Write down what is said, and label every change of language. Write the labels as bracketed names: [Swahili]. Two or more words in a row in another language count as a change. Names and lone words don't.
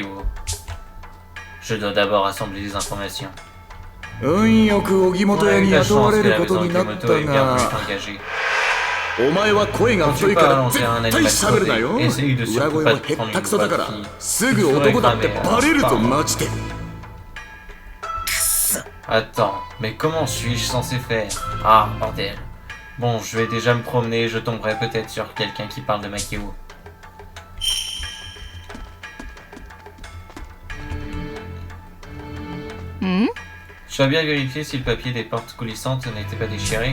[French] Je dois d'abord assembler des informations. [Japanese] 運よく荻 [French] On [Japanese] 本 [French] a [Japanese] 屋 [French] eu [Japanese] に [French] la [Japanese] 雇わ [French] chance [Japanese] れ [French] que [Japanese] る [French] la [Japanese] こ [French] maison [Japanese] とになっ [French] Ogimoto [Japanese] た [French] est bien [Japanese] が [French] plus engagée. [Japanese] お前は声が [French] Quand [Japanese] 太 [French] tu [Japanese] いか [French] parles [Japanese] ら [French] en [Japanese] 絶 [French] terrain [Japanese] 対 [French] animal [Japanese] 喋るな [French] sauvé, [Japanese] よ [French] essaye de [Japanese] 裏 [French] surtout [Japanese] 声 [French] pas [Japanese] は [French] te [Japanese] へっ [French] prendre [Japanese] た [French] une [Japanese] くそだから [French] voix de fille. [Japanese] すぐ男だってバレるぞマジで [French] Attends, mais comment suis-je censé faire? Ah, bordel. Bon, je vais déjà me promener, je tomberai peut-être sur quelqu'un qui parle de Makio. Tu as bien vérifié si le papier des portes coulissantes n'était pas déchiré?